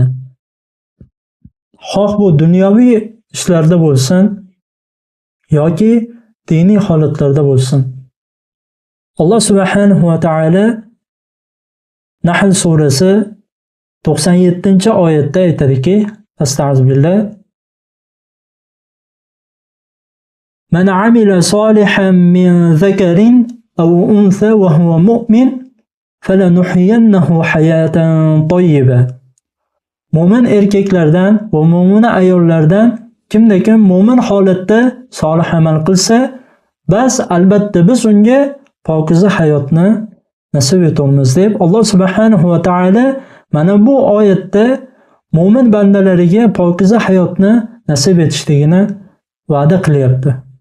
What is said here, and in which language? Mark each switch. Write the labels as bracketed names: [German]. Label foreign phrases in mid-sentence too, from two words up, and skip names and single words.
[Uzbek] Xoh bu dunyoviy ishlarda bo'lsin yoki diniy holatlarda bo'lsin. Alloh [Arabic] سبحانه وتعالى [Uzbek] Nahl surasi 97-oyatda aytadiki: Astagfirullah. [Arabic] من عمل صالحا من ذكر أو أنثى وهو مؤمن فلنحيينه حياة طيبة. [Uzbek] Mo'min erkaklardan va mo'mina ayollardan kimda-kim mo'min holatda solih amal qilsa, bas albatta biz unga pokiza hayotni nasib etamiz deb Alloh [Arabic] سبحانه وتعالى [Uzbek] mana bu oyatda mo'min bandalariga pokiza hayotni nasib etishligini va'da qilyapti.